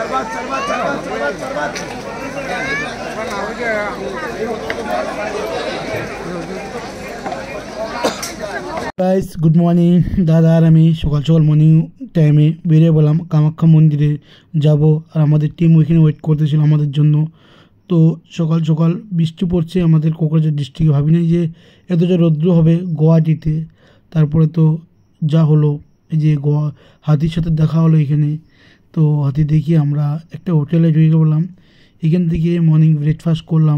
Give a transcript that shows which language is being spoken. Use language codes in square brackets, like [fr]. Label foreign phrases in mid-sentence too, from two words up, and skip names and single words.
[en] guys good morning [bn] দাদা আর আমি সকাল সকাল [en] morning time [bn] বেরিয়ে পড়লাম কামাখ্যা মন্দিরে যাবো আর আমাদের টিম ওইখানে ওয়েট করতেছিলো আমাদের জন্য। তো সকাল সকাল বৃষ্টি पड़ছে আমাদের কোকরাঝার ডিস্ট্রিক্টে। ভাবিনি যে এতটা রৌদ্র হবে গুয়াহাটিতে। তারপরে তো যা হলো এই যে হাতির সাথে দেখা হলো এখানে। তো হাতি দেখি আমরা একটা হোটেলে ঢুকে গেলাম। এখান থেকে [en] morning breakfast [bn] করলাম।